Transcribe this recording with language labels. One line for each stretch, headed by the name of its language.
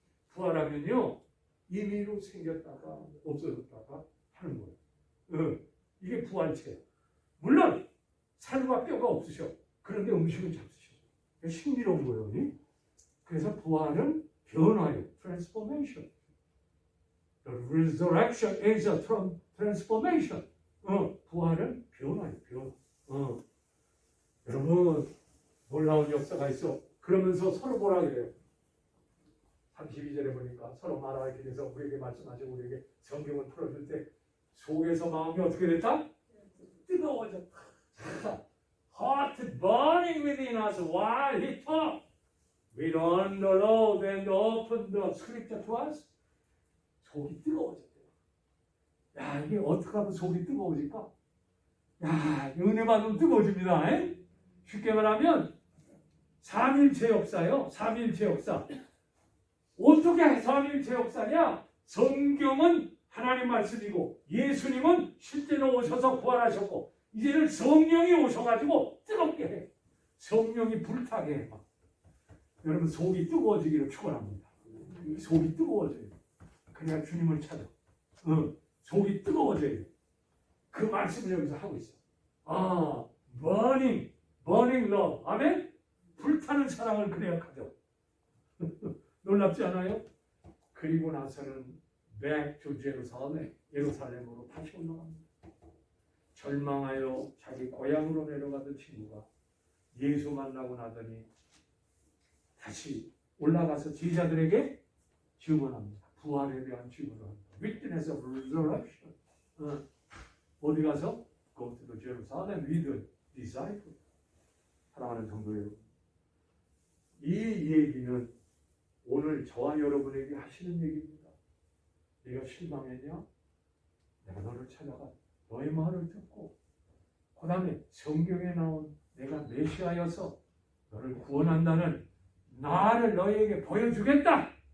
Korean: 부활하면요 임의로 생겼다가 없어졌다가 하는 거예요. 이게 부활체예요. 물론 살과 뼈가 없으셔. 그런데 음식은 잡수셔. 신비로운 거예요. 그래서 부활은 변화예요.
English: transformation. The resurrection is a transformation.
Korean: 부활은 변화예요. 변화. 여러분 놀라운 역사가 있어. 그러면서 서로 뭐라 그래요? 32절에 보니까 서로 말하기 위해서 우리에게 말씀하시고 우리에게 성경을 풀어줄 때 속에서 마음이 어떻게 됐다? 뜨거워졌다.
English: Heart burning within us while he talked. We don't know and opened the scripture to us.
Korean: 속이 뜨거워졌대요. 야, 이게 어떻게 하면 속이 뜨거워질까? 야, 은혜 받으면 뜨거워집니다. 쉽게 말하면 삼일체 역사요. 삼일체 역사. 어떻게 삼일체 역사냐? 성경은 하나님 말씀이고 예수님은 실제로 오셔서 부활하셨고 이제는 성령이 오셔가지고 뜨겁게 해. 성령이 불타게 해. 여러분 속이 뜨거워지기를 축원합니다. 속이 뜨거워져요. 그래야 주님을 찾아. 속이 뜨거워져요. 그 말씀을 여기서 하고 있어.
English: burning love.
Korean: 아멘? 불타는 사랑을 그래야 가져. 놀랍지 않아요? 그리고 나서는
English: back to Jerusalem,
Korean: 예루살렘으로 다시 올라갑니다. 절망하여 자기 고향으로 내려가던 친구가 예수 만나고 나더니 다시 올라가서 제자들에게 증언합니다. 부활에 대한 증언을 합니다.
English: Witness of resurrection.
Korean: 어디 가서?
English: Go to the Jerusalem with the disciples.
Korean: 사랑하는 성도 여러분, 이 얘기는 오늘 저와 여러분에게 하시는 얘기입니다. 네가 실망했냐? 내가 너를 찾아가 너의 말을 듣고 그 다음에 성경에 나온 내가 메시아여서 너를 구원한다는 나를 너희에게 보여주겠다.